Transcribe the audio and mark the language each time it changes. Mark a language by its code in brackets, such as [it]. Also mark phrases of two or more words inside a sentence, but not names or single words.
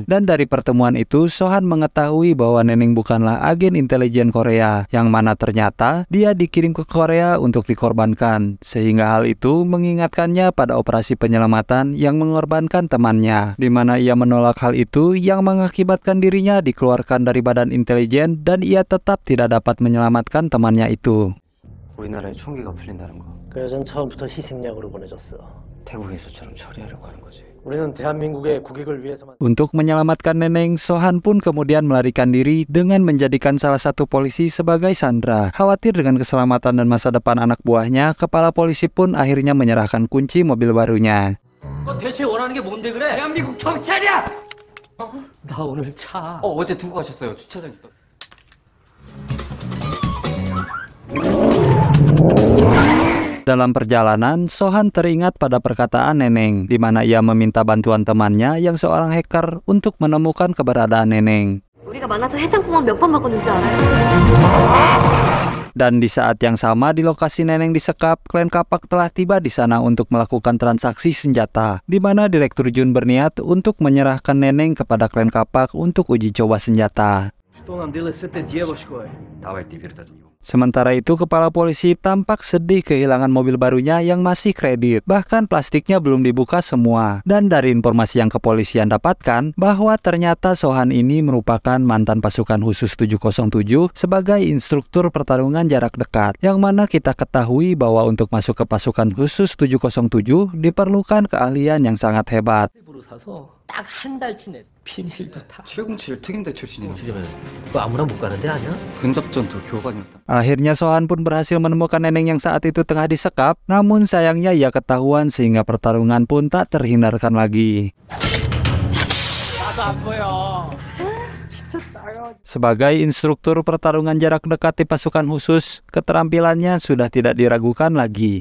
[id] Dan dari pertemuan itu Sohan mengetahui bahwa Neneng bukanlah agen intelijen Korea, yang mana ternyata dia dikirim ke Korea untuk dikorbankan, sehingga hal itu mengingatkannya pada operasi penyelamatan yang mengorbankan temannya, di mana ia menolak hal itu yang mengakibatkan dirinya dikeluarkan dari Badan Intelijen dan ia tetap tidak dapat menyelamatkan temannya itu. [ko] 우리나라에 총기가 풀린다는 거. 그래서 처음부터 희생양으로 보내줬어. 태국에서처럼 처리하려고 하는 거지. 우리는 대한민국의 국익을 위해서만. [id] Untuk menyelamatkan Neneng, Sohan pun kemudian melarikan diri dengan menjadikan salah satu polisi sebagai sandera. Khawatir dengan keselamatan dan masa depan anak buahnya, kepala polisi pun akhirnya menyerahkan kunci mobil barunya. [ko] 대체 원하는 게 뭔데 그래? 대한민국 경찰이야! 나 오늘 차. 어제 두고 가셨어요. 주차장에. [id] Dalam perjalanan, Sohan teringat pada perkataan Neneng, di mana ia meminta bantuan temannya yang seorang hacker untuk menemukan keberadaan Neneng. [ko] 우리가 만나서 해장국만 몇 번 먹었는지 알아요? [id] Dan di saat yang sama di lokasi Neneng disekap, klan Kapak telah tiba di sana untuk melakukan transaksi senjata, di mana Direktur Jun berniat untuk menyerahkan Neneng kepada klan Kapak untuk uji coba senjata. [ru] Давайте вертать в него. [id] Sementara itu, kepala polisi tampak sedih kehilangan mobil barunya yang masih kredit. Bahkan plastiknya belum dibuka semua. Dan dari informasi yang kepolisian dapatkan, bahwa ternyata Sohan ini merupakan mantan pasukan khusus 707 sebagai instruktur pertarungan jarak dekat. Yang mana kita ketahui bahwa untuk masuk ke pasukan khusus 707 diperlukan keahlian yang sangat hebat. [ko] 딱 한 달 지내 비닐도 다 707 특임대 출신이에요. 그거 아무나 못 가는데 아니야? 근접 전투 교관이었다. [id] Akhirnya Sohan pun berhasil menemukan neneng yang saat itu tengah disekap. Namun sayangnya ia ketahuan sehingga pertarungan pun tak terhindarkan lagi. Sebagai instruktur pertarungan jarak dekat di pasukan khusus, keterampilannya sudah tidak diragukan lagi.